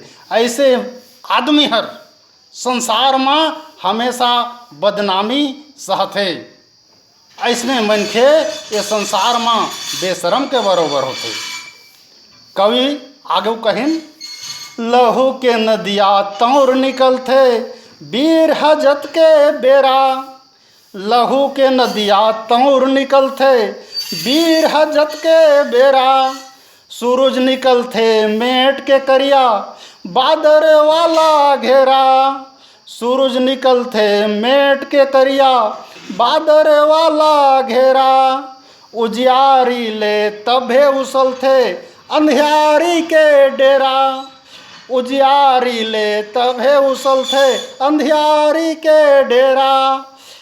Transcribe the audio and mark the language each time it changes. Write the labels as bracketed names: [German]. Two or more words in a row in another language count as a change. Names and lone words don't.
[Chhattisgarhi] ऐसे आदमी हर संसार में हमेशा बदनामी सहते। ऐसने मनखे ये संसार में बेशरम के बरोबर होते। कवि आगे कहिन, लहू के नदिया तौर निकलते वीर हजत के बेरा। लहू के नदिया तौर निकलते वीर हजत के बेरा। सूरज निकलते मेट के करिया बादर वाला घेरा। सूरज निकलते मेट के करिया बादर वाला घेरा। उजियारी ले तभे उछलते अंधियारी के डेरा। उजियारी ले तभे उछलते अंधियारी के डेरा।